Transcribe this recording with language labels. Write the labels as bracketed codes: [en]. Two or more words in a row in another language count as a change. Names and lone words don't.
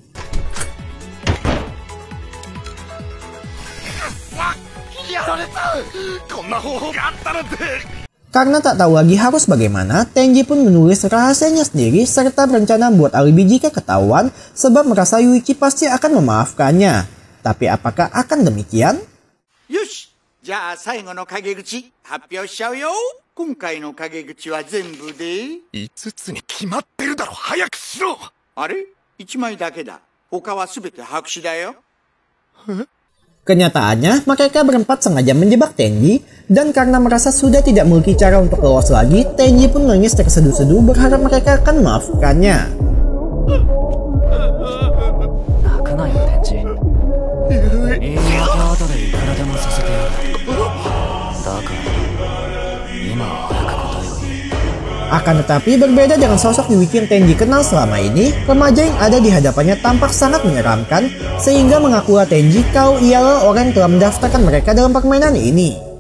[id] Karena tak tahu lagi harus bagaimana, Tenji pun menulis rahasianya sendiri serta berencana membuat alibi jika ketahuan sebab merasa Yuichi pasti akan memaafkannya. Tapi apakah akan demikian? [ja] Yoshi, じゃあ最後の陰口発表しちゃうよ。今回の陰口は全部で5つに決まってるだろ。早くしろ。あれ ?1 枚だけだ。他は全て白紙だよ。 [id] Kenyataannya, mereka berempat sengaja menjebak Tenji, dan karena merasa sudah tidak memiliki cara untuk lolos lagi, Tenji pun menangis terseduh-seduh berharap mereka akan memaafkannya. Akan tetapi berbeda dengan sosok Yuichi yang Tenji kenal selama ini, remaja yang ada di hadapannya tampak sangat menyeramkan sehingga mengakulah Tenji kalau ialah orang yang telah mendaftarkan mereka dalam permainan ini.